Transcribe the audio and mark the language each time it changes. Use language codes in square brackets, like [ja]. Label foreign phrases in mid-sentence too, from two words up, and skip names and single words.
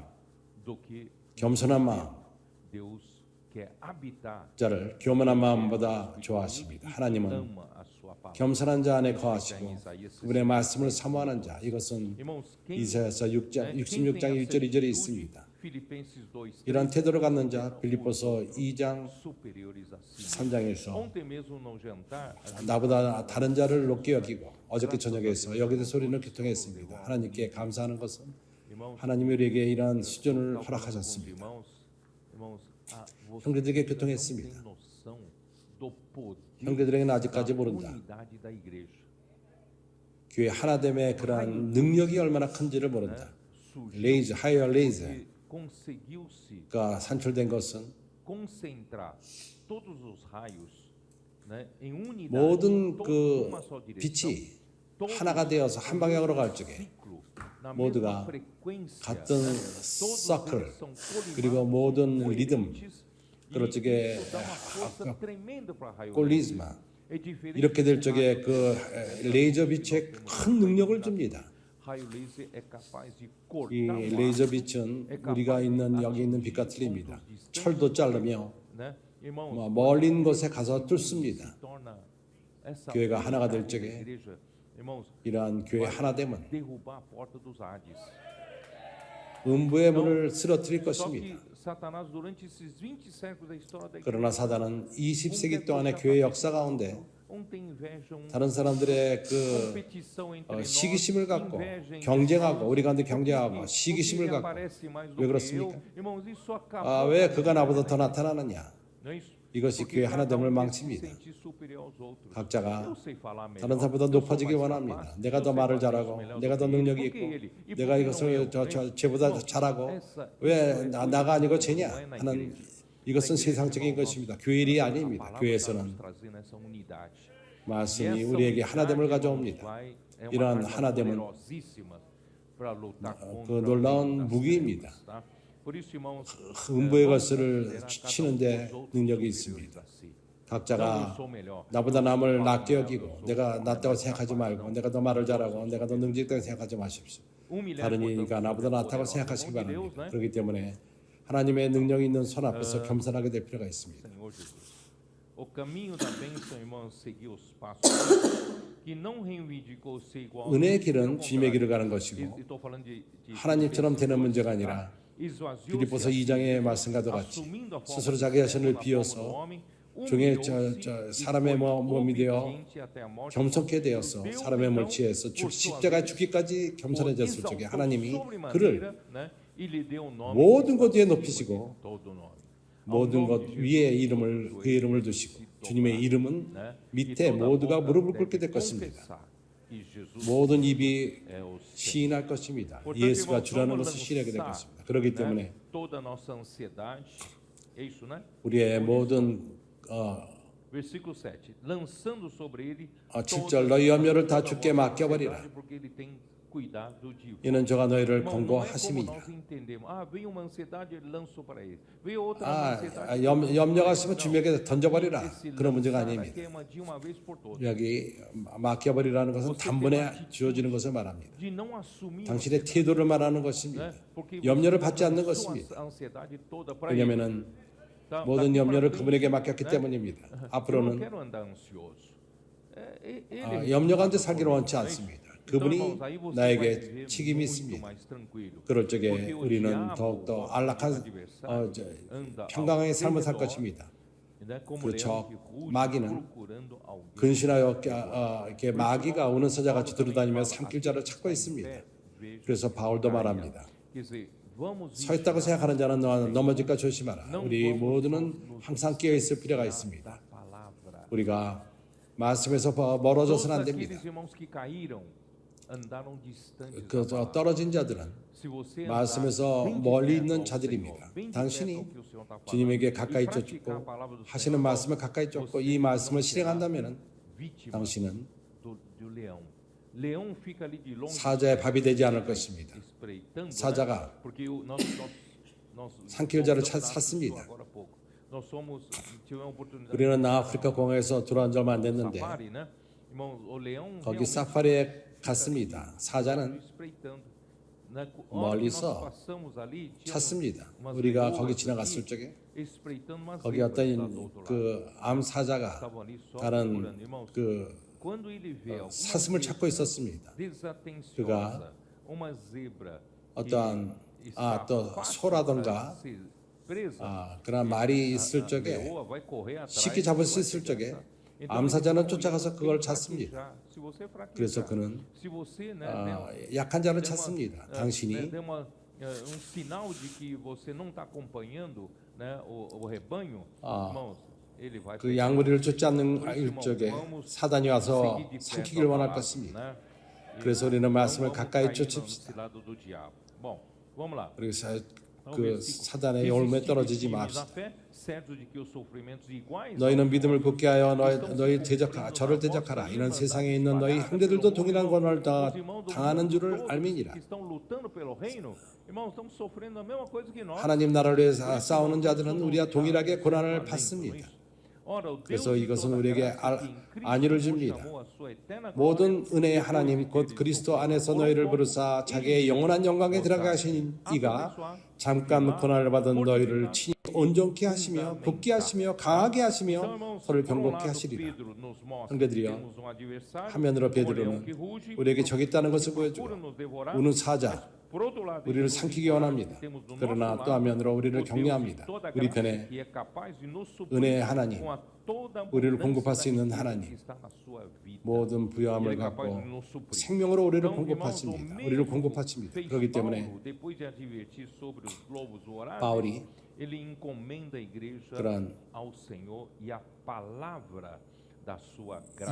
[pt] do que [ko] 겸손한 마음 [pt] Deus quer habitar. [ko] 자를 교만한 마음보다 좋아하십니다. 하나님은 [pt] ama a sua palavra. [ko] 겸손한 자 안에 거하시고 그분의 말씀을 사모하는 자 이것은 [pt] Irmãos, quem [ko] 이사야서 [pt] né, [ko] 66장 [pt] quem tem [ko] 1절 2절에 [pt] essa [ko] 있습니다. [pt] Filipenses 2, [ko] 이런 태도를 갖는 자 빌립보서 2장 [pt] superiores a si. [ko] 3장에서 [pt] Ontem mesmo no jantar, a gente [ko] 나보다 다른 자를 높게 여기고 어저께 저녁에서 여기서 소리를 교통했습니다. 하나님께 감사하는 것은 [pt] irmãos, [ko] 하나님이 우리에게 이러한 수준을 [pt] estava falando com os [ko] 허락하셨습니다. [pt] irmãos, você [ko] 형제들에게 [pt] não [ko] 교통했습니다. [pt] tem noção do poder [ko] 형제들에게는 [pt] da [ko] 아직까지 모른다. [pt] unidade da igreja. [ko] 교회 하나됨의 그러한 능력이 얼마나 큰지를 모른다. 레이저, 하이어 레이저가 [pt] Conseguiu-se [ko] 산출된 것은 [pt] concentrar todos os raios, né, em unidade, [ko] 모든 [pt] todos [ko] 그 [pt] numa só direção, [ko] 빛이 [pt] todos [ko] 하나가 되어서 한 방향으로 갈 적에 [pt] ciclo, na [ko] 모두가 [pt] mesma frequência, [ko] 같은 [pt] todos [ko] 서클 [pt] eles são colimados, [ko] 그리고 모든 리듬 [pt] coerentes, [ko] 그럴 [pt] e [ko] 적에 [pt] isso dá uma força tremenda para raio [ko] 꼴리즈마 [pt] É diferente [ko] 이렇게 될 [pt] do [ko] 적에 그 레이저 빛에 큰 능력을 줍니다. [pt] raio laser é capaz de [ko] 이 [pt] cortar o [ko] 레이저 [pt] ar, [ko] 빛은 우리가 있는 여기 있는 빛과 틀립니다. 철도 자르며 [pt] né? Irmãos, [ko] 멀린 곳에 가서 뚫습니다. [pt] se torna essa [ko] 교회가 하나가 [pt] unidade [ko] 될 [pt] da [ko] 적에 [pt] igreja, irmãos, [ko] 이러한 교회 하나됨은 [pt] derrubar a porta dos Hades. [ko] 음부의 문을 쓰러뜨릴 [pt] Só [ko] 것입니다. [pt] que Satanás durante esses 20 séculos da história da igreja, [ko] 그러나 사단은 20세기 동안의 교회 역사 가운데 [pt] tem inveja, [ko] 다른 사람들의 그 [pt] competição entre nós, [ko] 시기심을 갖고 [pt] inveja entre [ko] 경쟁하고 [pt] nós, [ko] 우리 가운데 [pt] porque [ko] 경쟁하고 [pt] ele [ko] 시기심을 갖고 [pt] aparece mais do [ko] 왜 [pt] que [ko] 그렇습니까? [pt] eu. Irmãos, isso acabou. [ko] 왜 그가 나보다 더 나타나느냐? [pt] Não é isso? [ko] 이것이 [pt] Porque [ko] 교회 [pt] cada [ko] 하나됨을 [pt] quer se [ko] 망칩니다. [pt] sentir superior aos outros. [ko] 각자가 [pt] Eu sei falar melhor, [ko] 다른 사람보다 [pt] eu sou [ko] 높아지기 [pt] mais [ko] 원합니다. [pt] capaz, [ko] 내가 [pt] eu [ko] 더 [pt] sei [ko] 말을 [pt] fazer isso [ko] 잘하고 [pt] melhor [ko] 내가 [pt] do [ko] 더 [pt] que ele. [ko] 능력이 [pt] Por que [ko] 있고 [pt] ele? E por [ko] 내가 [pt] que [ko] 이것을 [pt] não eu? [ko] 쟤보다 [pt] Irmãos, [ko] 잘하고 [pt] essa- [ko] 왜 [pt] isso é [ko] 나가 아니고 쟤냐 [pt] não é na [ko] 하는 [pt] igreja. [ko] 이것은 [pt] Na igreja, [ko] 세상적인 [pt] irmãos, [ko] 것입니다. 교회 일이 [pt] a [ko] 아닙니다. [pt] palavra está [ko] 교회에서는 [pt] nos trazendo essa unidade. E [ko] 말씀이 [pt] essa [ko] 우리에게 [pt] unidade, [ko] 하나됨을 [pt] irmãos, [ko] 가져옵니다. [pt] é uma [ko] 이러한 [pt] arma [ko] 하나됨은 [pt] poderosíssima para lutar contra [ko] 그 놀라운 [pt] o reino das [ko] 무기입니다. [pt] trevas, tá? Por isso, irmãos, [ko] 음부의 [pt] vamos [ko] 것을 [pt] considerar cada um [ko] 치는데 [pt] dos outros [ko] 능력이 [pt] superiores [ko] 있습니다. [pt] a si. Não, eu [ko] 각자가 [pt] sou melhor. [ko] 나보다 남을 [pt] Eu sou [ko] 낮게 [pt] melhor, [ko] 여기고 [pt] eu sou [ko] 내가 [pt] melhor, [ko] 낫다고 [pt] mais [ko] 생각하지 [pt] capaz. [ko] 말고 내가 더 말을 잘하고 내가 더 능직하다고 생각하지 마십시오. [pt] Humilhar, [ko] 다른 [pt] portanto, [ko] 이가 나보다 [pt] sobre a [ko] 낫다고 [pt] poderosa [ko] 생각하시기 [pt] mão de Deus, [ko] 바랍니다. [pt] né? [ko] 그렇기 때문에 하나님의 능력이 있는 손 앞에서 겸손하게 될 필요가 있습니다. [pt] Senhor Jesus. O caminho da bênção, irmãos, seguiu os passos que não reivindicou ser igual. [ko] 은혜의 [pt] Pelo [ko] 길은 주님의 길을 가는 [pt] contrário. [ko] 것이고 [pt] Estou falando de [ko] 하나님처럼 되는 문제가 아니라 [pt] esvaziou-se [ko] 빌립보서 [pt] a si [ko] 2장의 [pt] mesmo, [ko] 말씀과도 같이 [pt] assumindo a forma [ko] 스스로 [pt] de [ko] 자기 자신을 [pt] servo na forma [ko] 비워서 [pt] do homem, [ko] 종의 [pt] humilhou-se [ko] 사람의 [pt] e foi [ko] 몸이 되어 [pt] obediente até a morte. [ko] 겸손케 되어서 [pt] Deus, [ko] 사람의 몸을 [pt] então, [ko] 취해서 [pt] por sua [ko] 십자가에 [pt] vez, [ko] 죽기까지 [pt] o [ko] 겸손해졌을 적에 [pt] exaltou [ko] 하나님이 [pt] sobremaneira, [ko] 그를 [pt] né, e lhe deu um nome [ko] 모든 [pt] que [ko] 것 위에 [pt] está [ko] 높이시고 [pt] acima de todo nome. [ko] 모든 것 위에 이름을 그 이름을 두시고 주님의 이름은 밑에 모두가 무릎을 꿇게 될 것입니다. 모든 입이 시인할 것입니다. 예수가 주라는 것을 시인하게 될 것입니다. 그렇기 때문에 [pt] toda a nossa ansiedade, é isso, né? [ko] 우리의 모든 [pt] Versículo 7. Lançando sobre ele [ko] 7절 너희 염려를 다 주께 맡겨버리라. [pt] porque ele tem cuidado de vós. [ko] 이는 저가 너희를 [pt] Irmão, não é como [ko] 권고하심이니라. [pt] nós entendemos. Ah, veio uma ansiedade, ele lançou para ele. Veio outra ansiedade. [ko] 염려가 있으면 주님에게 던져버리라. [pt] Esse [ko] 그런 문제가 [pt] lançar [ko] 아닙니다. [pt] aqui é de uma vez por todas. [ko] 여기 맡겨버리라는 것은 단번에 주어지는 것을 말합니다. [pt] De não assumir [ko] 당신의 태도를 말하는 것입니다. [pt] porque [ko] 염려를 [pt] você [ko] 받지 않는 [pt] sua [ko] 것입니다. [pt] ansiedade toda para ele. [ko] 왜냐하면 [pt] Tá- [ko] 모든 [pt] daqui [ko] 염려를 [pt] pra [ko] 그분에게 [pt] frente, [ko] 맡겼기 [pt] né? [ko] 때문입니다. [pt] Eu não [ko] 앞으로는 [pt] quero andar ansioso. Ele [ko] 염려 가운데 살기를 원치 않습니다. [pt] Então, [ko] 그분이 [pt] irmãos, aí você vai [ko] 나에게 [pt] viver [ko] 책임이 [pt] muito [ko] 있습니다. [pt] mais tranquilo. [ko] 그럴 적에 [pt] Porque o [ko] 우리는 [pt] diabo, [ko] 더욱더 [pt] o [ko] 안락한 [pt] adversário, anda ao [ko] 평강의 삶을 살 [pt] redor, [ko] 것입니다. [pt] né, como [ko] 그 [pt] leão [ko] 적, [pt] que ruge, [ko] 마귀는 [pt] procurando alguém. [ko] 근신하여 이렇게 마귀가 오는 서자같이 들어다니며 삼킬 자를 찾고 있습니다. 그래서 바울도 말합니다. [pt] Quer dizer, vamos [ko] 서 있다고 생각하는 자는 넘어질까 조심하라. [pt] não [ko] 우리 [pt] vamos [ko] 모두는 [pt] nos [ko] 항상 깨어 있을 필요가 [pt] da [ko] 있습니다. [pt] palavra. [ko] 우리가 말씀에서 [pt] Todos [ko] 멀어져서는 안 됩니다. [pt] aqueles irmãos que caíram andaram distantes [ko] 그 [pt] da palavra. [ko] 떨어진 자들은 [pt] Se você andar [ko] 말씀에서 [pt] bem de [ko] 멀리 [pt] perto [ko] 있는 [pt] ao [ko] 자들입니다. [pt] Senhor, bem de [ko] 당신이 [pt] perto ao que o Senhor tá falando, [ko] 주님에게 [pt] e [ko] 가까이 [pt] praticar [ko] 쫓고 [pt] a palavra do [ko] 하시는 [pt] Senhor, [ko] 말씀을 가까이 쫓고 이 말씀을 실행한다면 [pt] vítima [ko] 당신은 [pt] do leão. Leão fica ali de longe, [ko] 사자의 밥이 되지 않을 것입니다. [pt] espreitando, [ko] 사자가 [pt] né? Porque nós [ko] 삼킬 자를 [pt] voltamos a [ko] 찾습니다. [pt] isso agora há pouco. Nós tivemos a oportunidade [ko] 우리는 아프리카 공항에서 들어온 지 얼마 안 됐는데 [pt] safari, né? Irmãos, o leão [ko] 거기 [pt] realmente [ko] 사파리에 갔습니다. 사자는 [pt] espreitando. Na hora que nós [ko] 멀리서 [pt] passamos ali, tinha [ko] 찾습니다. [pt] umas [ko] 우리가 [pt] leoas [ko] 거기 [pt] ali, [ko] 지나갔을 적에 [pt] espreitando umas [ko] 거기 [pt] zebras lá do [ko] 어떤 [pt] outro lado. [ko] 그 암사자가 [pt] Estavam ali só [ko] 다른 [pt] procurando. Irmãos, [ko] 그 [pt] quando ele vê alguma [ko] 사슴을 찾고 있었습니다. [pt] desatenciosa, uma zebra [ko] 어떠한 [pt] que está [ko] 또 [pt] fácil [ko] 소라든가 [pt] para ser presa, [ko] 그런 말이 있을 [pt] a [ko] 적에 [pt] leoa vai correr atrás [ko] 쉽게 [pt] e [ko] 잡을 [pt] vai [ko] 수 있을 [pt] pegar [ko] 적에 [pt] essa. Então, [ko] 암사자는 [pt] ele [ko] 쫓아가서 [pt] tem [ko] 그걸 [pt] que [ko] 찾습니다. [pt] fraquejar. Se você fraquejar, [ko] 그래서 그는 [pt] se você, né, [ko] 약한 자를 [pt] der uma- [ko] 찾습니다. [pt] né, [ko] 당신이 [pt] der um sinal de que você não está acompanhando, né, o rebanho, irmãos, ele vai [ko] 그 [pt] pegar. [ko] 양무리를 쫓지 않는 [pt] Por isso, irmãos, [ko] 적에 [pt] vamos [ko] 사단이 와서 [pt] seguir de perto [ko] 삼키길 [pt] a [ko] 원할 [pt] palavra, [ko] 것입니다. [pt] né? [ko] 그래서 우리는 [pt] Não [ko] 말씀을 [pt] vamos [ko] 가까이 [pt] cair [ko] 쫓읍시다. [pt] nesse lado do diabo. Bom, vamos lá. [ko] 그리고 [pt] Então, [ko] 그 [pt] versículo. [ko] 사단의 올무에 [pt] Resistir [ko] 떨어지지 [pt] firmes na [ko] 맙시다. [pt] fé, certos de que os sofrimentos iguais [ko] 너희는 [pt] aos [ko] 믿음을 굳게 하여 [pt] estão [ko] 너희 [pt] se [ko] 대적하 [pt] cumprindo [ko] 저를 [pt] na [ko] 대적하라. [pt] vossa [ko] 이는 [pt] irmandade [ko] 세상에 있는 너희 [pt] espalhada [ko] 형제들도 [pt] pelo [ko] 동일한 [pt] mundo. [ko] 권한을 [pt] Os irmãos do [ko] 당하는 [pt] mundo [ko] 줄을 [pt] todos [ko] 알미니라. [pt] que estão lutando pelo reino, irmãos, estamos sofrendo a mesma coisa que nós. [ko] 하나님 나라를 위해서 싸우는 자들은 우리와 동일하게 고난을 받습니다. [pt] Ora, o Deus [ko] 그래서 [pt] de [ko] 이것은 [pt] toda [ko] 우리에게 [pt] graça, que em Cristo [ko] 안위를 [pt] vos [ko] 줍니다. [pt] chamou à sua eterna [ko] 모든 [pt] glória, [ko] 은혜의 하나님 곧 그리스도 안에서 너희를 부르사 자기의 영원한 영광에 들어가 하신 이가 잠깐 고난을 받은 너희를 친히 온전케 하시며 붙게 하시며 강하게 [pt] Então, [ko] 하시며 [pt] irmãos, [ko] 서를 [pt] por um [ko] 경고케 [pt] lado, [ko] 하시리라. [pt] Pedro nos mostra [ko] 형제들이여, [pt] que temos um adversário, [ko] 화면으로 [pt] um leão [ko] 베드로는 [pt] que ruge, [ko] 우리에게 적이 있다는 것을 [pt] procura [ko] 보여주고 [pt] nos devorar. [ko] 우는 사자 [pt] Por outro lado, [ko] 우리를 [pt] Jesus [ko] 삼키기 [pt] nos [ko] 원합니다. [pt] temos do nosso [ko] 그러나 [pt] lado [ko] 또 한면으로 우리를 [pt] o Deus de [ko] 격려합니다. [pt] toda [ko] 우리 [pt] graça, [ko] 편에 [pt] que é capaz de nos suprir [ko] 은혜의 하나님, [pt] com a toda [ko] 우리를 [pt] abundância [ko] 공급할 수 있는 [pt] da riqueza [ko] 하나님, [pt] que está na sua vida. [ko] 모든 [pt] Ele [ko] 부여함을 [pt] é capaz [ko] 갖고 [pt] de nos suprir. [ko] 생명으로 우리를 [pt] Então, irmãos, o [ko] 공급하십니다. 우리를 [pt] mesmo [ko] 공급하십니다. [pt] fez [ko] 그렇기 때문에 [pt] Paulo, depois de advertir sobre os lobos vorazes, [ko] 바울이 [pt] ele encomenda a igreja [ko] 그런 [pt] ao Senhor e a palavra da sua graça,